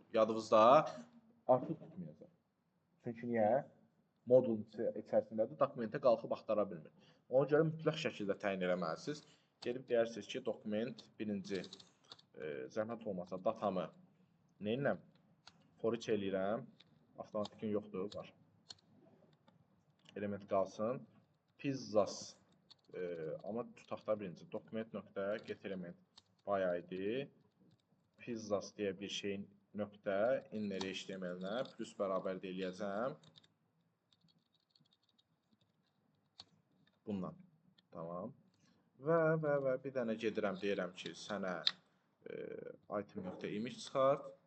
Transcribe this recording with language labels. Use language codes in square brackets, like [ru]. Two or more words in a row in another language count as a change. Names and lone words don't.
[az] Yadınızda artıq tutmayacaq. Çünki niyə? Modulun içərisindədir, dokumentə qalxıb axtara bilmir. Ona görə mütləq şəkildə təyin eləməlisiniz. Gedib deyirsiniz ki, dokument birinci zəhmət olmasa datamı nə edirəm? [en] For each [az] eləyirəm. Avtomatikin yoxdur, var. Element qalsın. Pizzas amma tutaq da birinci [en] document.get element [az] bayağı idi. Pizzas deyə bir şeyin nöqtə [en] inner HTML- [az] nə plus bərabər eləyəcəm. Bundan. Tamam. Və bir dənə gedirəm, deyirəm ki, sənə item.image çıxart.